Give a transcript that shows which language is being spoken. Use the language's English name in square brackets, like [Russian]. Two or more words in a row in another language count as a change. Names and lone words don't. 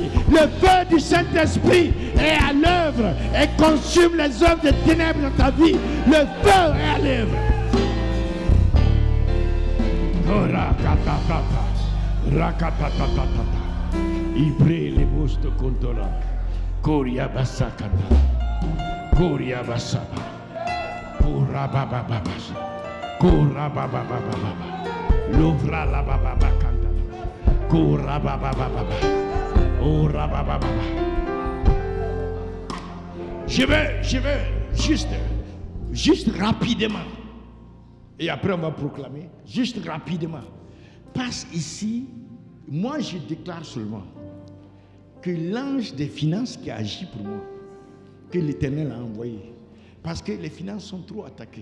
[French] Le feu du Saint-Esprit est à l'œuvre et consume les œuvres des ténèbres dans ta vie. Le feu est à l'œuvre. Rakatatata. Ibre le bosto contola. Koria basakata. Koria basaba. Korababababas. Korabababababa. Lovra la bababa kanta. Korababababa. Oh rabababa. je vais juste rapidement. Et après on va proclamer, juste rapidement. Passe ici, moi je déclare seulement que l'ange des finances qui agit pour moi, que l'Éternel a envoyé, parce que les finances sont trop attaquées.